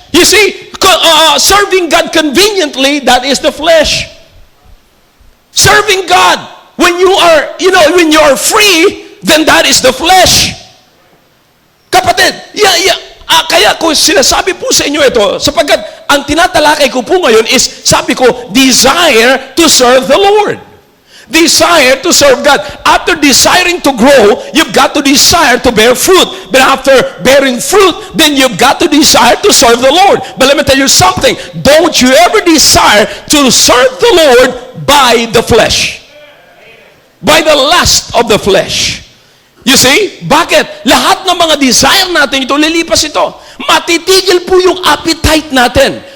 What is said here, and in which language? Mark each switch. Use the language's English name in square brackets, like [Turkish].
[English] You see, serving God conveniently, that is the flesh. Serving God when you are free, then that is the flesh. [Filipino] Kapatid, kaya ko sinasabi po sa inyo ito, sapagkat ang tinatalakay ko po ngayon is, sabi ko, [English] desire to serve the Lord. Desire to serve God. After desiring to grow, you've got to desire to bear fruit. But after bearing fruit, then you've got to desire to serve the Lord. But let me tell you something. Don't you ever desire to serve the Lord by the flesh. By the lust of the flesh. You see? Bakit? [Filipino] Lahat ng mga desire natin ito, lilipas ito. Matitigil po yung appetite natin.